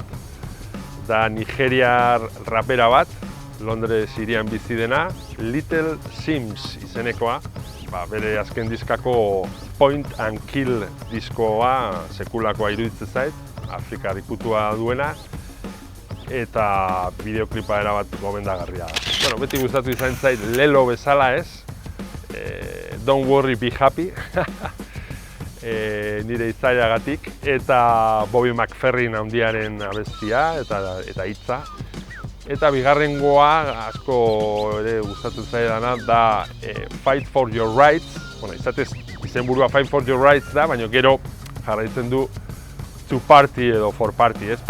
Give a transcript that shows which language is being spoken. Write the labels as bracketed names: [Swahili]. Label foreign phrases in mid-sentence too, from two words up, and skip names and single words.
[Basque] Da Nigeriar rapera bat, Londres hirian bizi dena, Little Sims izenekoa. Bere azken diskako Point and Kill diskoa sekulakoa iruditzen zait, Afrikar ikutua duena, eta bideoklipa erabat gomendagarria da. Beti gustatu izan zait Lelo bezala, ez? [English] Don't worry, be happy, [Basque] nire itzaiagatik, eta Bobby McFerrin handiaren abestia eta hitza. Eta bigarrengoa, asko ere gustatzen zaidana, da Fight for Your Rights. Izatez, izenburua Fight for Your Rights da, baina gero jarraitzen du To Party edo For Party, ez?